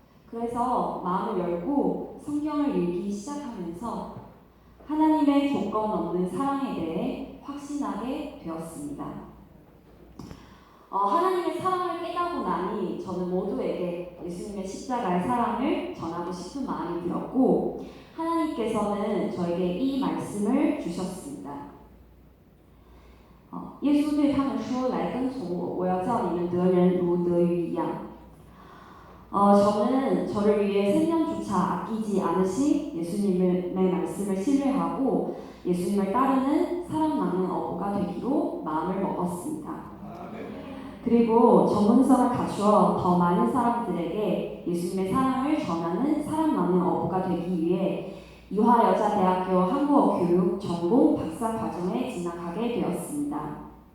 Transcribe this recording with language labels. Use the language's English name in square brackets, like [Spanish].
[Korean] 그래서 마음을 열고 성경을 읽기 시작하면서 하나님의 조건 없는 사랑에 대해 확신하게 되었습니다. 하나님의 사랑을 깨닫고 나니 저는 모두에게 예수님의 십자가의 사랑을 전하고 싶은 마음이 들었고 하나님께서는 저에게 이 말씀을 주셨습니다. [Chinese] 耶稣对他们说：“来跟从我，我要叫你们得人如得鱼一样。” [Korean] 저는 저를 위해 생명조차 아끼지 않으신 예수님의 말씀을 신뢰하고 예수님을 따르는 사람 많은 어부가 되기로 마음을 먹었습니다. 그리고 전문성을 갖추어 더 많은 사람들에게 예수님의 사랑을 전하는 사람 많은 어부가 되기 위해 이화여자대학교 한국어교육 전공 박사 과정에 진학하게 되었습니다.